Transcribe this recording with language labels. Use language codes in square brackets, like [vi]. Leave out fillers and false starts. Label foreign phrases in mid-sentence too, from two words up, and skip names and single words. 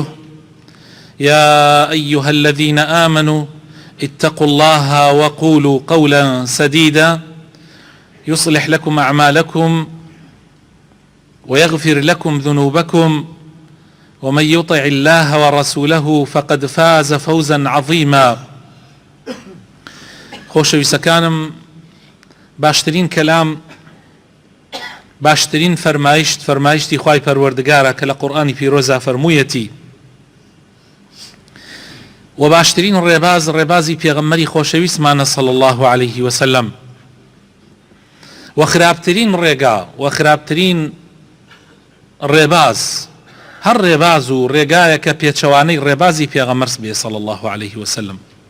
[ar] يا أيها الذين آمنوا اتقوا الله وقولوا قولا سديدا يصلح لكم أعمالكم ويغفر لكم ذنوبكم، ومن يطع الله ورسوله فقد فاز فوزا عظيما. [ckb] خۆشەویستەکانم، باشترین کەلام، باشترین فەرمایشتی خوای پەروەردگارە کە لە قورئانی پیرۆزا فەرموویەتی، و باشترین ڕێبازی پێغەمبەری خۆشەویستمانە [ar] صلی الله عليه وسلم، [ckb] و خراپترین ڕێگا و خراپترین ڕێباز هەر ڕێباز و ڕێگایە کە پێچەوانەی ڕێبازی پێغەمبەر بێ [ar] صلی الله عليه وسلم.